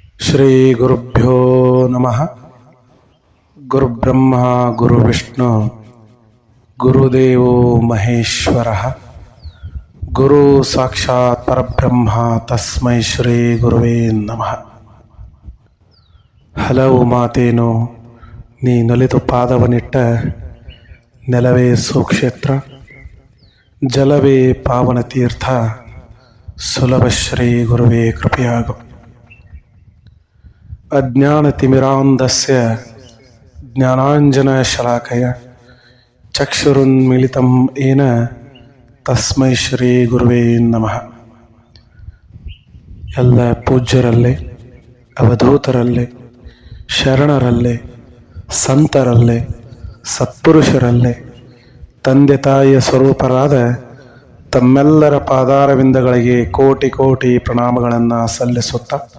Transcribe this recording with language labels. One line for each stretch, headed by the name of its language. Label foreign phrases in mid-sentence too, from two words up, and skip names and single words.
Sanskrit: ಶ್ರೀ ಗುರುಭ್ಯೋ ನಮಃ. ಗುರುಬ್ರಹ್ಮ ಗುರುವಿಷ್ಣು ಗುರುದೇವೋ ಮಹೇಶ್ವರಃ. ಗುರು ಸಾಕ್ಷಾತ್ ಪರಬ್ರಹ್ಮ ತಸ್ಮೈ ಶ್ರೀ ಗುರುವೇ ನಮಃ.
Kannada: ಹಲವು ಮಾತೇನು ನೀ ನಲಿತು ಪಾದವನಿಟ್ಟ ನೆಲವೇ ಸುಕ್ಷೇತ್ರ, ಜಲವೇ ಪಾವನ ತೀರ್ಥ, ಸುಲಭ ಶ್ರೀ ಗುರುವೇ ಕೃಪೆಯಾಗು.
Sanskrit: ಅಜ್ಞಾನತಿಮಿರಾಂಧಸ್ಯ ಜ್ಞಾನಾಂಜನಶಲಾಕಯ ಚಕ್ಷುರುನ್ಮಿಲಿತಂ ಯೇನ ತಸ್ಮೈ ಶ್ರೀ ಗುರುವೇ ನಮಃ.
Kannada: ಎಲ್ಲ ಪೂಜ್ಯರಲ್ಲೇ, ಅವಧೂತರಲ್ಲೇ, ಶರಣರಲ್ಲೇ, ಸಂತರಲ್ಲೇ, ಸತ್ಪುರುಷರಲ್ಲೇ, ತಂದೆ ತಾಯಿಯ ಸ್ವರೂಪರಾದ ತಮ್ಮೆಲ್ಲರ ಪಾದಾರವಿಂದಗಳಿಗೆ ಕೋಟಿ ಕೋಟಿ ಪ್ರಣಾಮಗಳನ್ನು ಸಲ್ಲಿಸುತ್ತಾ,